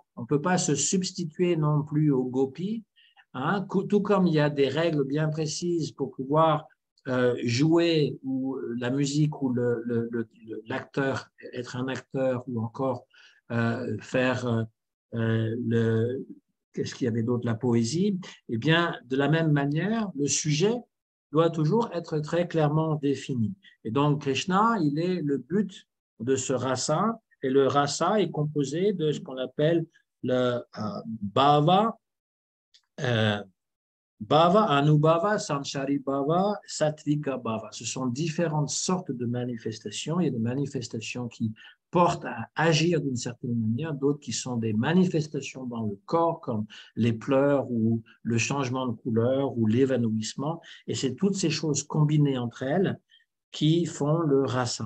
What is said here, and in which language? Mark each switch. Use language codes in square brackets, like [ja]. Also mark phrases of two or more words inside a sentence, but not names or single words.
[fr] On ne peut pas se substituer non plus aux gopis, hein, tout comme il y a des règles bien précises pour pouvoir jouer ou la musique ou l'acteur, être un acteur ou encore faire qu'est-ce qu'il y avait d'autre, la poésie. Eh bien, de la même manière, le sujet doit toujours être très clairement défini. Et donc, Krishna, il est le but de ce rasa, et le rasa est composé de ce qu'on appelle le [sa] भाव, भाव, अनुभाव, सञ्चारि भाव, सात्त्विक भाव. [fr] Ce sont différentes sortes de manifestations. Il y a des manifestations qui portent à agir d'une certaine manière, d'autres qui sont des manifestations dans le corps, comme les pleurs ou le changement de couleur ou l'évanouissement. Et c'est toutes ces choses combinées entre elles qui font le rasa.